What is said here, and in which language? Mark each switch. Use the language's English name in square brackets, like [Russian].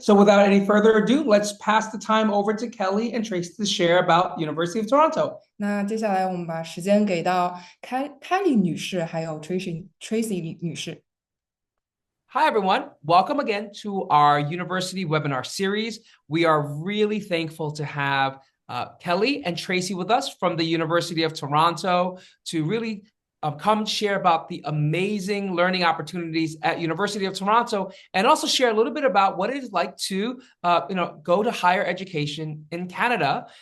[English] So without any further ado, let's pass the time over to Kelli and Tracy to share about University of Toronto. [Chinese] 那接下来我们把时间给到 Kelli 女士还有 Tracy 女士。 [English] Hi, everyone. Welcome again to our university webinar series. We are really thankful to have Kelli and Tracy with us from the University of Toronto to really come share about the amazing learning opportunities at University of Toronto, and also share a little bit about what it is like to, go to higher education in Canada.